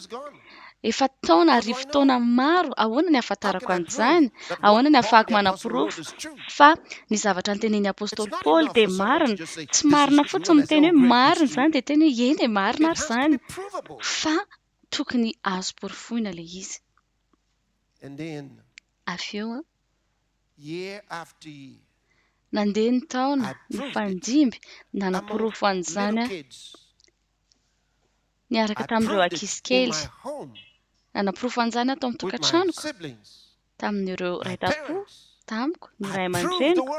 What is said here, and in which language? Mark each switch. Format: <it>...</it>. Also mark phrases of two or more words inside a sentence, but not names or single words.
<mg>Efa taona arivo taona maro ahoana ny ahafantarako an'izany, ahoana ny ahafahako manaporofo fa ny zavatra notenenin'ny apôstôly Paoly dia marina, tsy marina fotsiny miteny hoe marina izany dia teny hoe eny marina ary izany fa tokony azo porofoina ilay izy.</mg> <en>And then,</en> <mg>avy eo</mg> <en>year after year,</en> <mg>nandeha ny taona ny fandimby nanaporofo an'izany niaraka tamin'ireo ankizy kely. Nanaporofo an'izany atao amin'ny tokantranoko tamin'ireo raitapo tamiko ny ray aman-dreniko.</mg>